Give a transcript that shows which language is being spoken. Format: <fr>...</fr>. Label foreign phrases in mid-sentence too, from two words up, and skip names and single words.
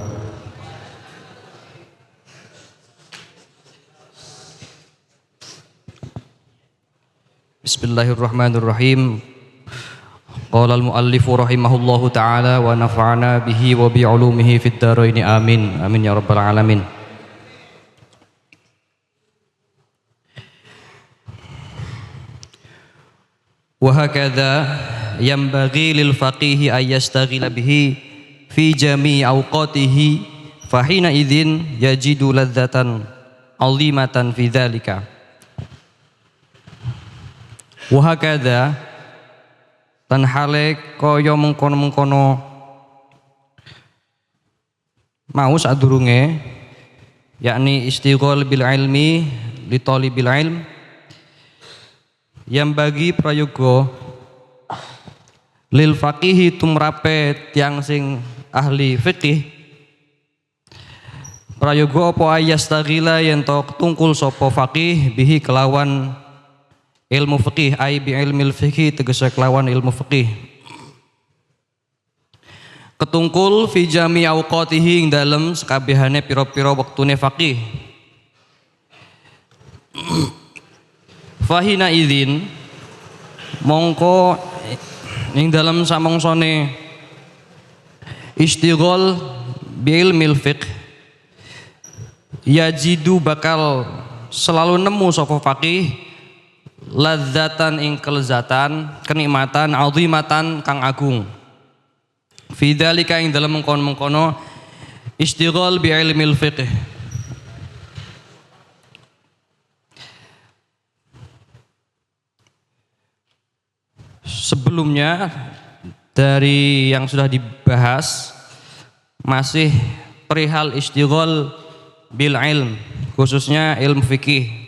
<ar>بسم الله الرحمن الرحيم. قال المؤلف رحمه الله تعالى ونفعنا به وبعلومه في الدارين آمين. آمين يا رب العالمين. وهكذا ينبغي للفقيه أن يشتغل به في جميع أوقاته فحينئذ يجد لذة عظيمة في ذلك. وهكذا</ar> <jv>tan hale kaya mengkono-mengkono mau sadurunge yakni</jv> <ar>اشتغال بالعلم لطالب العلم</ar> <jv>yang bagi prayoga</jv> <ar>للفقيه</ar> <jv>tumrape tiang sing ahli fikih prayoga apa ayastaghila yen to tungkul sapa faqih bihi kelawan ilmu fikih</jv> <ar>أي بعلم الفقه</ar> <jv>tegese kelawan ilmu fikih ketungkul</jv> <ar>في جميع أوقاته</ar> <jv>ing dalem sakabehane pira-pira wektune faqih</jv> <ar>فحينئذ</ar> <jv>mongko ing dalam samongsone</jv> <ar>اشتغال بعلم الفقه</ar> <jv>yajidu bakal selalu nemu sapa faqih ladzatan ing kelezatan kenikmatan azimatan kang agung</jv> <ar>في ذلك</ar> <jv>ing dalam mengkono-mengkono</jv> <ar>اشتغال بعلم الفقه.</ar> <id>Sebelumnya dari yang sudah dibahas masih perihal</id> <ar>اشتغال بالعلم</ar> <id>khususnya ilmu fikih.</id>